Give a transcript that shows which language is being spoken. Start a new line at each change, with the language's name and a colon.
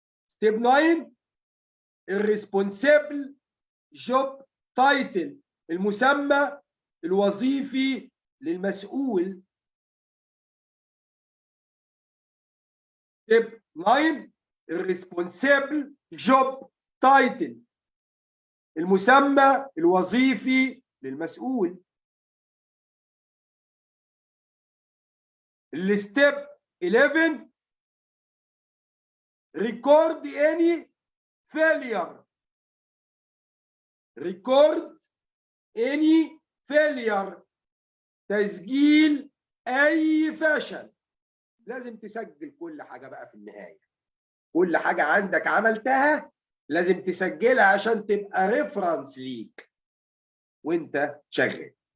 Arabic: ستيب 9 الريسبونسبل جوب تايتل المسمى الوظيفي للمسؤول. ستيب 9 الريسبونسبل جوب تايتل المسمى الوظيفي للمسؤول.
English: الستيب 11 record any failure. record any failure
Arabic: تسجيل اي فشل. لازم تسجل كل حاجه بقى في النهايه. كل حاجه عندك عملتها لازم تسجلها عشان تبقى ريفرنس ليك وانت شغال.